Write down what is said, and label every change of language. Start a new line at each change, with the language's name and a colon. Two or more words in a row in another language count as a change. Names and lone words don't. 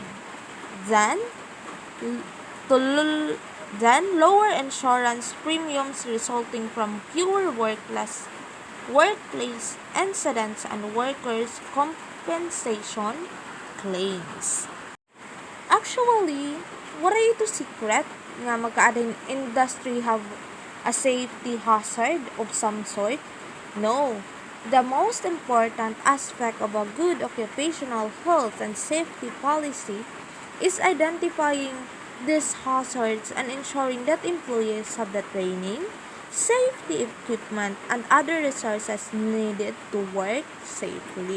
English: Then, lower insurance premiums resulting from fewer workplace incidents and workers' compensation claims. Actually,
Waray: wala ito
English: secret
Waray: nga magkaading
English: industry have a safety hazard of some sort? No. The most important aspect of a good occupational health and safety policy is identifying these hazards and ensuring that employees have the training, safety equipment, and other resources needed to work safely.